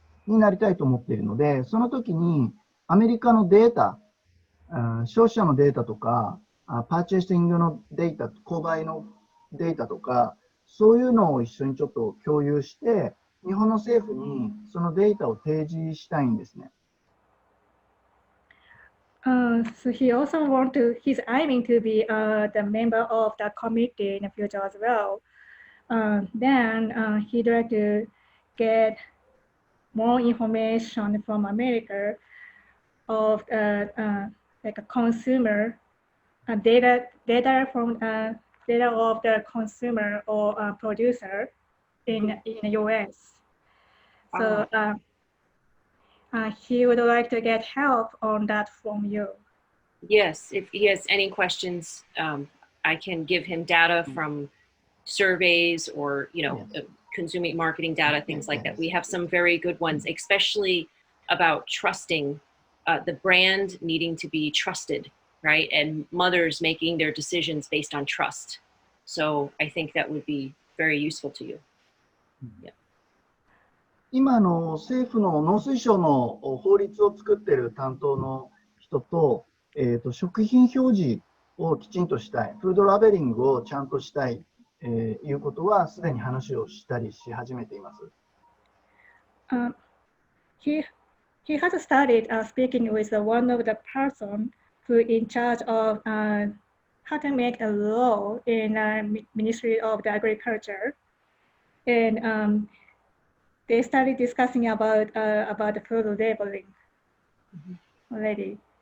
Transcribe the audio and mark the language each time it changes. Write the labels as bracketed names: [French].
[Japanese] になりたいと思っているので、その時にアメリカのデータ、消費者のデータとか、パーチェイシングのデータ、購買のデータとか、そういうのを一緒にちょっと共有して、日本の政府にそのデータを提示したいんですね。 [English] So he also he's aiming to be the member of the committee in the future as well. Then he'd like to get more information from America of like a consumer data from data of the consumer or producer in the US. So he would like to get help on that from you. Yes, if he has any questions, I can give him data from surveys or, consumer marketing data, things like that. We have some very good ones, especially about trusting, the brand needing to be trusted, right? And mothers making their decisions based on trust. So I think that would be very useful to you. Yeah. [Japanese] 今政府の農水省の法律を作っている担当の人と、食品表示をきちんとしたい、フードラベリングをちゃんとしたい、いうことはすでに話をしたりし始めています。 [English] He has started speaking with one of the person who in charge of how to make a law in Ministry of the Agriculture, and they started discussing about the food labeling already.